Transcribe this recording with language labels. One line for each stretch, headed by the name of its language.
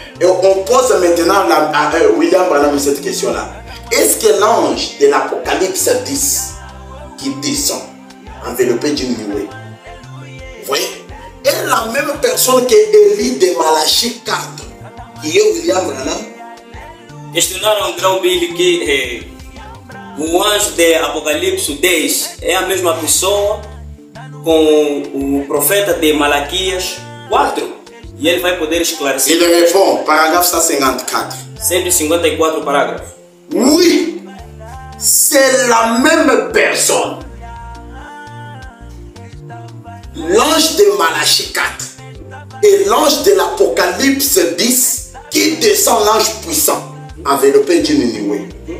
French: Et on pose maintenant à William Branham cette question-là. Est-ce que l'ange de l'Apocalypse 10 qui descend, enveloppé d'une nuée, vous voyez, est la même personne que Élie de Malachie 4, qui est William Branham?
Portuguese: Questionaram Grão Billy que o anjo de Apocalipse 10 é a mesma pessoa com o profeta de Malaquias 4. E ele vai poder esclarecer.
French: Il répond, paragraphe 154.
Portuguese: 154 parágrafos.
French: Oui, c'est la même personne. L'ange de Malachie 4 et l'ange de l'Apocalypse 10 qui descend l'ange puissant, enveloppé d'une nuée.